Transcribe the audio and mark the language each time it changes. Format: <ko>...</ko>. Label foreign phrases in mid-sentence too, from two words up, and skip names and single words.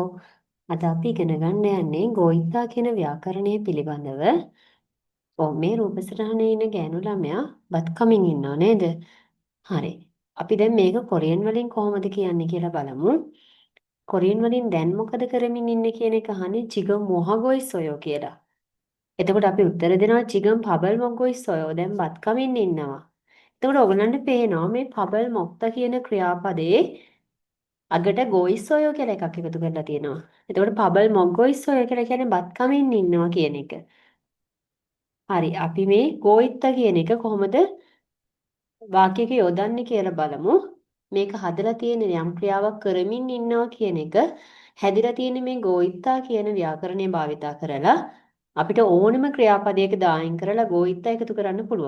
<si>අද අපි ඉගෙන ගන්න යන්නේ ගෝයිතා කියන ව්‍යාකරණය පිළිබඳව. මේ රූප සටහනේ ඉන්න ගෑනු ළමයා බත් කමින් ඉන්නව නේද? හරි. අපි දැන් මේක කොරියන් වලින් කොහොමද කියන්නේ කියලා බලමු. කොරියන් වලින් දැන් මොකද කරමින් ඉන්නේ කියන එක අහන්නේ</si> <ko>지금 뭐 하고 있어요</ko> <si>කියලා. එතකොට අපි උත්තර දෙනවා</si> <ko>지금 밥을 먹고 있어요.</ko> <si>දැන් බත් කමින් ඉන්නවා. එතකොට ඔයගලන්ට පේනවා මේ</si> <ko>밥을 먹다</ko> <si>කියන ක්‍රියාපදේ අගට ගොයිස්සොයෝ කියලා එකක් එකතු කරලා තියෙනවා. එතකොට</si> <ko>밥을 먹고 있어요</ko> <si>කියලා කියන්නේ බත් කමින් ඉන්නවා කියන එක. හරි. අපි මේ ගෝයිත්ත කියන එක කොහොමද වාක්‍යයක යොදන්නේ කියලා බලමු. මේක හදලා තියෙන යම් ක්‍රියාවක් කරමින් ඉන්නවා කියන එක හැදිලා තියෙන මේ ගෝයිත්තා කියන ව්‍යාකරණය භාවිතා කරලා අපිට ඕනම ක්‍රියාපදයක දායන් කරලා ගෝයිත්තා එකතු කරන්න පුළුවන්.</si>